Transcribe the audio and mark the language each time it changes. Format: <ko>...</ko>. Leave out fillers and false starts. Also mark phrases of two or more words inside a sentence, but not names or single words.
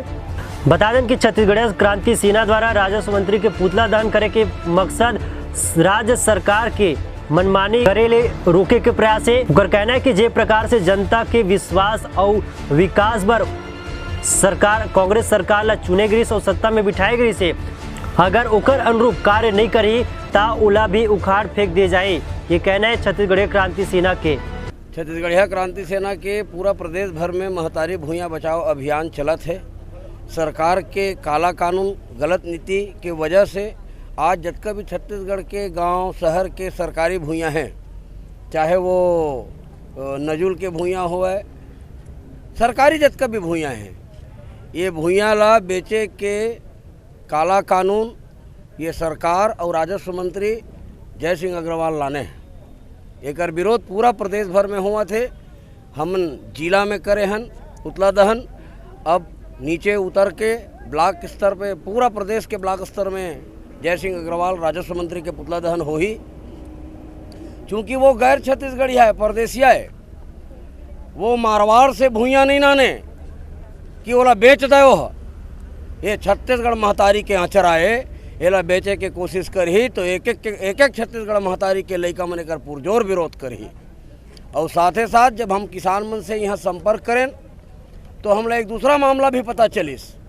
<hne>बता दें कि छत्तीसगढ़ क्रांति सेना द्वारा राजस्व मंत्री के पुतला दहन करे के मकसद राज्य सरकार के मनमानी करेले रोके के प्रयास है। उनका कहना है कि जे प्रकार से जनता के विश्वास और विकास पर सरकार कांग्रेस सरकार ला चुने गई और सत्ता में बिठाई गई से अगर ओकर अनुरूप कार्य नहीं करी ता उला भी उखाड़ फेंक दिए जाए। ये कहना है छत्तीसगढ़ क्रांति सेना के। छत्तीसगढ़ क्रांति सेना के पूरा प्रदेश भर में महतारी भूया बचाओ अभियान चलत है। सरकार के काला कानून, गलत नीति के वजह से आज जतका भी छत्तीसगढ़ के गांव शहर के सरकारी भूया हैं, चाहे वो नजुल के भूया हो, सरकारी जतका भी भूया हैं, ये भूया ला बेचे के काला कानून ये सरकार और राजस्व मंत्री जयसिंह अग्रवाल लाने हैं। एक विरोध पूरा प्रदेश भर में हुआ थे। हम जिला में करे हन पुतला दहन, अब नीचे उतर के ब्लॉक स्तर पे पूरा प्रदेश के ब्लॉक स्तर में जयसिंह अग्रवाल राजस्व मंत्री के पुतला दहन हो ही, चूँकि वो गैर छत्तीसगढ़िया है, परदेसिया है, वो मारवाड़ से भूया नहीं नाने कि ओला बेच दो। ये छत्तीसगढ़ महतारी के आँचर आए, एला बेचे के कोशिश करही तो एक एक छत्तीसगढ़ महतारी के लड़का मन कर पुरजोर विरोध करही। और साथ ही साथ जब हम किसान मन से यहाँ संपर्क करें तो हमला एक दूसरा मामला भी पता चलिस</hne>